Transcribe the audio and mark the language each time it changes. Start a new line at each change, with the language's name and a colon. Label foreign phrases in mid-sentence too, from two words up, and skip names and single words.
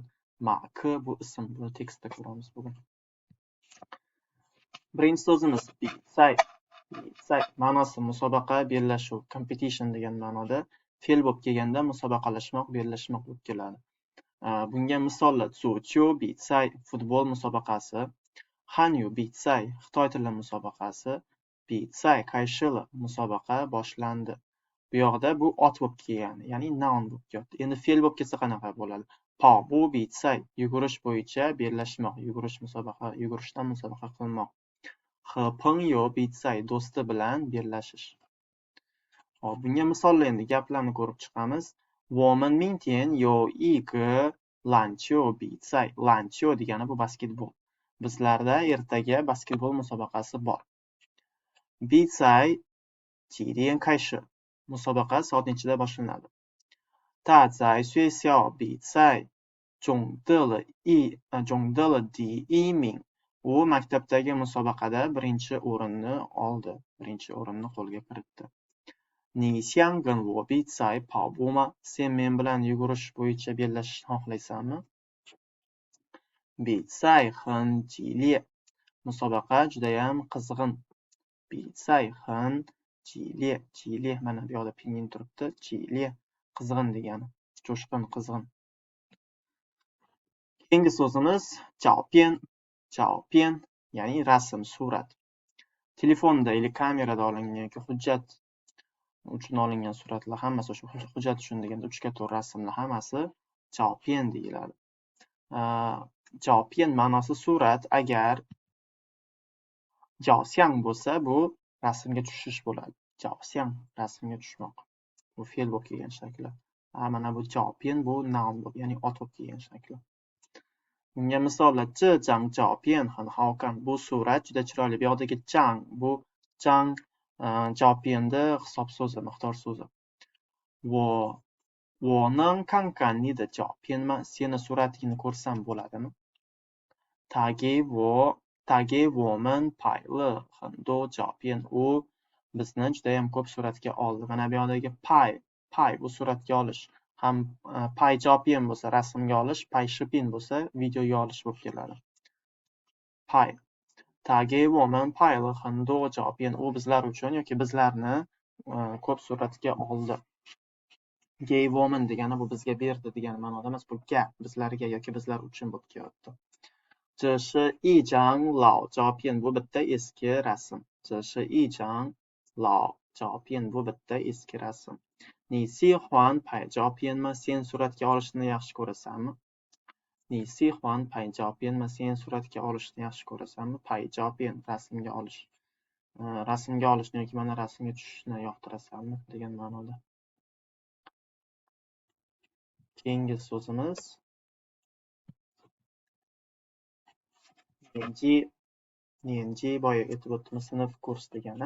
Uzbek: Mark bu ism. Buni tekstda ko'ramiz bugun. Birinchi so'zimiz 比赛. Ma'nosi musobaqa, bellashuv, competition degan ma'noda. Fe'l bo'lib kelganda musobaqalashmoq, bellashmoq bo'lib keladi. Bunga misollar
Chinese: 足球比赛
Uzbek: futbol musobaqasi,
Chinese: 汉语比赛
Uzbek: Xitoy tili musobaqasi,
Chinese: 比赛开始了
Uzbek: musobaqa boshlandi. Bu yoqda bu ot bo'lib kelgan, ya'ni noun bo'lib keldi. Endi fe'l bo'lib kelsa qanaqa bo'ladi?
Chinese: 跑步比赛
Uzbek: yugurish bo'yicha bellashmoq, yugurishdan musobaqa qilmoq.
Chinese: 和朋友比赛
Uzbek: do'sti bilan bellashish. Hop, bunga misollar endi gaplarni ko'rib chiqamiz.
Chinese: 我们明天有一个篮球比赛.
Uzbek: 篮球 degani bu basketbol. Bizlarda ertaga basketbol musobaqasi bor.
Chinese: 比赛几点开始?
Uzbek: Musobaqa soat nechida boshlanadi?
Chinese: 他在学校比赛中得了第一名.
Uzbek: U maktabdagi musobaqada birinchi o'rinni oldi, birinchi o'rinni qo'lga kiritdi.
Chinese: 你想跟我比赛跑步吗?
Uzbek: Sen men bilan yugurish bo'yicha bellashishni xohlaysanmi?
Chinese: 比赛很激烈.
Uzbek: Musobaqa judayam qizg'in.
Chinese: 比赛很激烈.
Uzbek: Mana bu yoqda pinyin turibdi. 激烈 qizg'in degani. Jo'shqin, qizg'in. Keyingi so'zimiz 照片, ya'ni rasm, surat. Telefonda yoki kamerada olingan yoki hujjat uchun olingan suratlar hammasi o'sha hujjat uchun deganda uchga to'g'ri rasmlar hammasi 照片 deyiladi. 照片 ma'nosi surat. Agar 照相 bo'lsa bu rasmga tushish bo'ladi. 照相 rasmga tushmoq. Bu fe'l bo'lib kelgan shakli. Mana bu 照片 bu noun bo'lib, ya'ni ot bo'lib kelgan shakli. Bunga misollar
Chinese: 这张照片很好看.
Uzbek: Bu surat juda chiroyli. Bu yoqdagi 张 bu
Chinese: 张 照片的
Uzbek: hisob so'zi, miqdor so'zi.
Chinese: 我能看看你的照片吗?
Uzbek: Seni suratingni ko'rsam bo'ladimi?
Chinese: 他给我们拍了很多照片.
Uzbek: U bizni judayam ko'p suratga oldi. Mana bu yoqdagi pay bu suratga olish. Ham
Chinese: 拍 照片
Uzbek: bo'lsa rasmga olish,
Chinese: 拍 视频
Uzbek: bo'lsa videoga olish bo'lib keladi. Pay.
Chinese: 他给我们拍了很多照片.
Uzbek: U bizlar uchun yoki bizlarni ko'p suratga oldi.
Chinese: 给 我们
Uzbek: degani bu bizga berdi degan ma'noda emas, bu gap bizlarga yoki bizlar uchun bo'lib kelyapti.
Chinese: 这是一张老照片.
Uzbek: Bu bitta eski rasm.
Chinese: 这是一张老照片
Uzbek: bu bitta eski rasm.
Chinese: 你喜欢拍照片吗
Uzbek: sen suratga olishni yaxshi ko'rasanmi?
Chinese: 你喜欢拍照片吗
Uzbek: sen suratga olishni yaxshi ko'rasanmi?
Chinese: 拍照片
Uzbek: rasmga olish. Rasmga olishni yoki mana rasmga tushishni yoqtirasanmi degan ma'noda. Keyingi so'zimiz nianji boya aytib o'tdimiz, sinf kurs degani.